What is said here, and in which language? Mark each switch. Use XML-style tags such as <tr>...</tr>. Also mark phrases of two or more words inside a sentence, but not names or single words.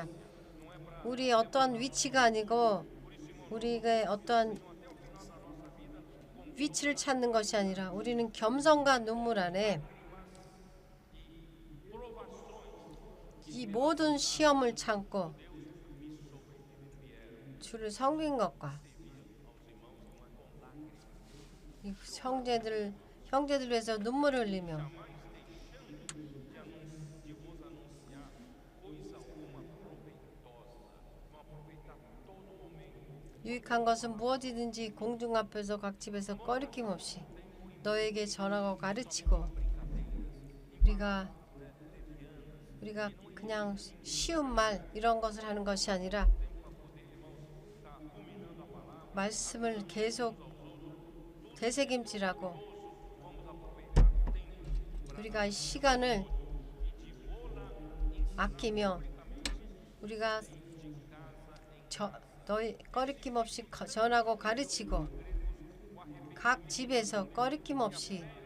<ko>우리의 어떠한 위치가 아니고 우리가 어떠한 위치를 찾는 것이 아니라 우리는 겸손과 눈물 안에 이 모든 시험을 참고 주를 섬긴 것과 이 형제들 위해서 눈물을 흘리며</ko> <pt>de vos anunciar coisa alguma proveitosa, não aproveitar todo momento.</pt> <ko>유익한 것은 무엇이든지 공중 앞에서 각 집에서 꺼리낌 없이 너에게 전하고 가르치고 우리가 그냥 쉬운 말 이런 것을 하는 것이 아니라 말씀을 계속 되새김질하고 우리가 이 시간을 아끼며 우리가 너희 꺼리낌 없이 전하고 가르치고 각 집에서 꺼리낌 없이</ko>